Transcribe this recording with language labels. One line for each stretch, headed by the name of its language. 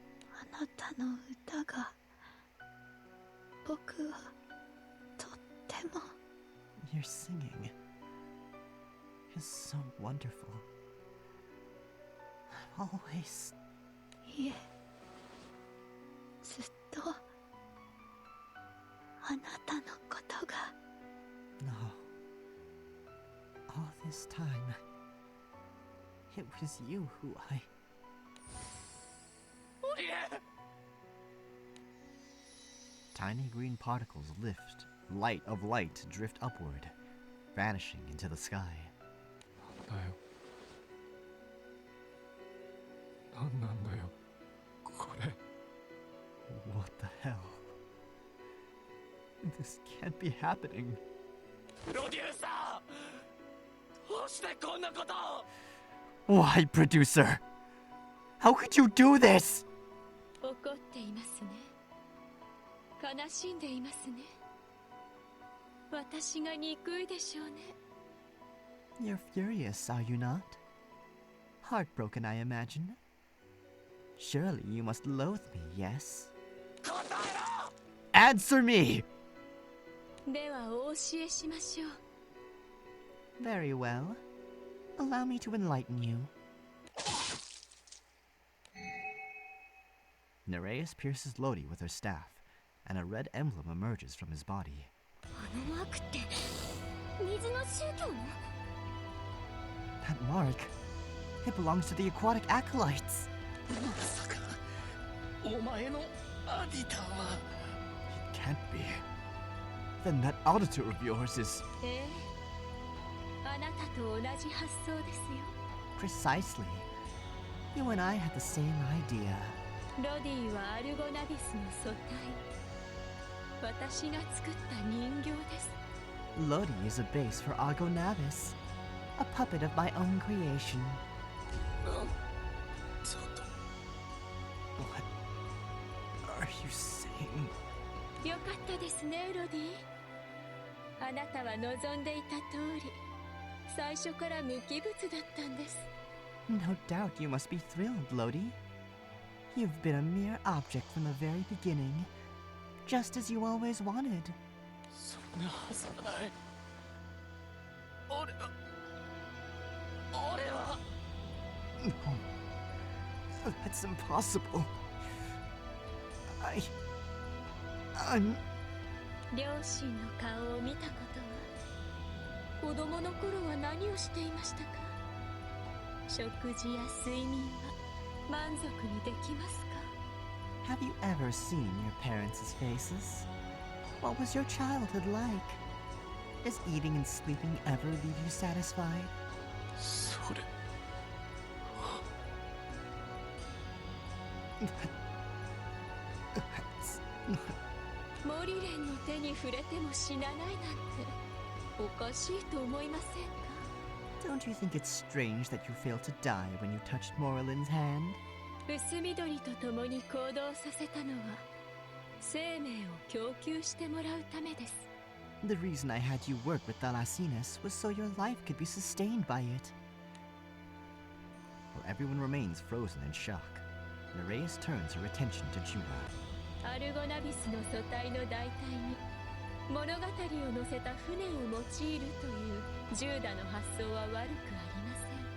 Japanese: あなたの歌が僕はとっても。
English: Your singing is so wonderful. I've always...
Japanese: いえ、ずっとあなたのことが。
English: No. All this time, it was you who I...
Japanese: オリエン。
English: Tiny green particles lift, light of light drift upward, vanishing into the sky.
Japanese: だよ。なんなんだよ、これ。
English: What the hell? This can't be happening.
Japanese: プロデューサー、どうしてこんなことを。
English: Why, producer? How could you do this?
Japanese: 怒っていますね。悲しんでいますね。私が憎いでしょうね。
English: You're furious, are you not? Heartbroken, I imagine. Surely you must loathe me, yes?
Japanese: 答えろ。
English: Answer me!
Japanese: ではお教えしましょう。
English: Very well. Allow me to enlighten you. Nereus pierces Lodi with her staff, and a red emblem emerges from his body.
Japanese: あのマークって水の宗教の？
English: That mark, it belongs to the aquatic acolytes.
Japanese: まさかお前のアディターは。
English: It can't be. Then that auditor of yours is
Japanese: ええ、あなたと同じ発想ですよ。
English: precisely. You and I had the same idea.
Japanese: ロディはアルゴナビスの素体。私が作った人形です。
English: Lodi is a base for Argonavis, a puppet of my own creation.
Japanese: ちょっと
English: What are you saying?
Japanese: よかったですね、ロディ。あなたは望んでいた通り、最初から無機物だったんです。
English: No doubt you must be thrilled, Lodi. You've been a mere object from the very beginning, just as you always wanted.
Japanese: そんなはずはない。俺は
English: No. That's impossible. I'm...
Japanese: 両親の顔を見たことは、子供の頃は何をしていましたか？食事や睡眠は満足にできますか？
English: Have you ever seen your parents' faces? What was your childhood like? Does eating and sleeping ever leave you satisfied?
Japanese: それ
English: That's not...
Japanese: モリレンの手に触れても死なないなんておかしいと思いませんか？
English: Don't you think it's strange that you failed to die when you touched Morlin's hand?
Japanese: 薄緑と共に行動させたのは生命を供給してもらうためです。
English: The reason I had you work with Thalassinus was so your life could be sustained by it. While everyone remains frozen in shock, Nereus turns her attention to Judah.
Japanese: アルゴナビスの素体の代替に物語を乗せた船を用いるというジューダの発想は悪くありません。